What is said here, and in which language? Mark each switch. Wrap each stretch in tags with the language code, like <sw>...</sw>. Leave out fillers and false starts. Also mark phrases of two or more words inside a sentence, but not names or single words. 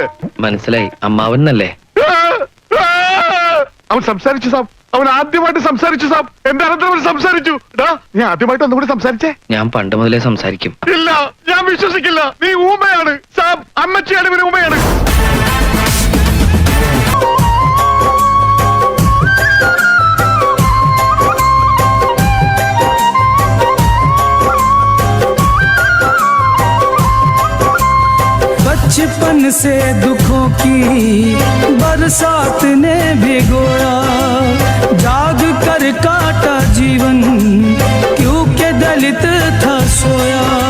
<ml>മനസ്സിലായി. അമ്മാവൻ എന്നല്ലേ? അവൻ സംസാരിച്ചു സാബ്. അവൻ ആദ്യമായിട്ട് സംസാരിച്ചു സാബ്. എന്റെ അനന്തരം സംസാരിച്ചു. ഞാൻ ആദ്യമായിട്ട് ഒന്നുകൂടി സംസാരിച്ചേ. ഞാൻ പണ്ട് മുതലേ സംസാരിക്കും. ഇല്ല, ഞാൻ വിശ്വസിക്കില്ല. നീ ഊമയാണ് സാബ്. അമ്മച്ചിയാണ് ഇവന് ഊമയാണ്.</ml> <hi>बचपन से दुखों की बरसात ने भिगोया, जाग कर काटा जीवन क्योंकि दलित था सोया।</hi>